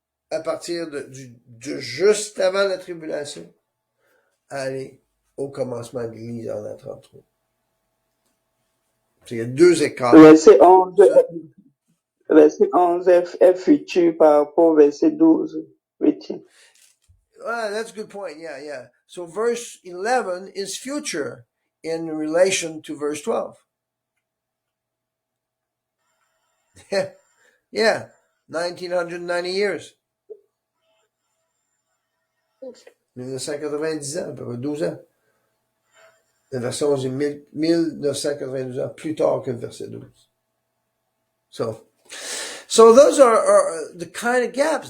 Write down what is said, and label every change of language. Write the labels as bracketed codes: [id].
[fr] À partir de juste avant la tribulation, aller au commencement de l'Église en 33. Il y a deux écarts. Verset 11 est futur par rapport au verset 12. [en] That's a good point. Yeah. So verse 11 is future in relation to verse 12. Yeah. 1990 years. [fr] 1990 ans, à peu près 12 ans. Le verset 11 est 1992 ans plus tard que le verset 12. [en] So those are the kind of gaps.